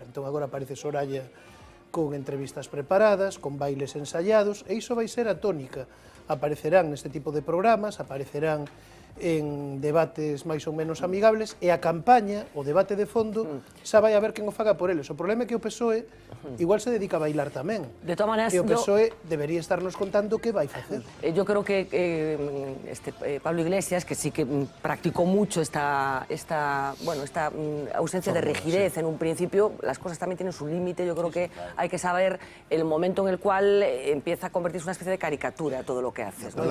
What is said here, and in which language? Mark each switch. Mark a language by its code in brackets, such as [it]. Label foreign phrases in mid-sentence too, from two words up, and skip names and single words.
[gl] Entón agora aparece Soraya con entrevistas preparadas, con bailes ensayados, e iso vai ser a tónica. Aparecerán neste tipo de programas, aparecerán en debates máis ou menos amigables, e a campaña, o debate de fondo, xa vai a ver quen o faga por eles. O problema é que o PSOE igual se dedica a bailar tamén. De todas maneras, e o PSOE debería estarnos contando que vai facer. [es] Yo creo que Pablo Iglesias, que sí que practicó mucho esta ausencia de rigidez en un principio, las cosas también tienen su límite. Yo creo que hay que saber el momento en el cual empieza a convertirse en una especie de caricatura todo lo que haces, ¿no?